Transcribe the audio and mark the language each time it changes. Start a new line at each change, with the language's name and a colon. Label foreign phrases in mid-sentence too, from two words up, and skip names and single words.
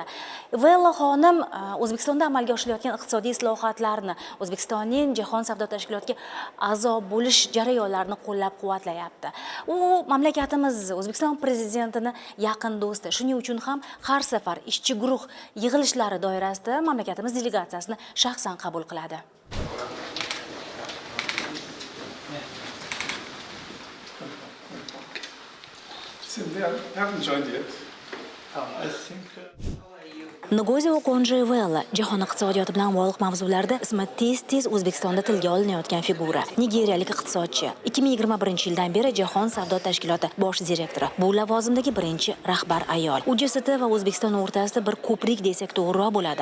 Uzbek: Iweala xonim O'zbekistonda amalga oshirilayotgan iqtisodiy islohotlarni, O'zbekistonning Jahon savdo tashkilotiga a'zo bo'lish jarayonlarini qo'llab-quvvatlayapti. U mamlakatimiz O'zbekiston prezidentini yaqin do'sti. Shuning uchun ham har safar ishchi guruh yig'ilishlari doirasida mamlakatimiz delegatsiyasini shaxsan qabul qiladi.
English: They haven't joined yet. I think.
Uzbek: Ngozi Okonjo-Iweala jahon iqtisodiyoti bilan bog'liq mavzularda ismi tez-tez O'zbekistonda tilga olinayotgan figura. Nigeriyalik iqtisodchi. 2021-yildan beri Jahon savdo tashkiloti bosh direktori. Bu lavozimdagi birinchi rahbar ayol. U JST va O'zbekiston o'rtasida bir ko'prik desak to'g'riroq bo'ladi.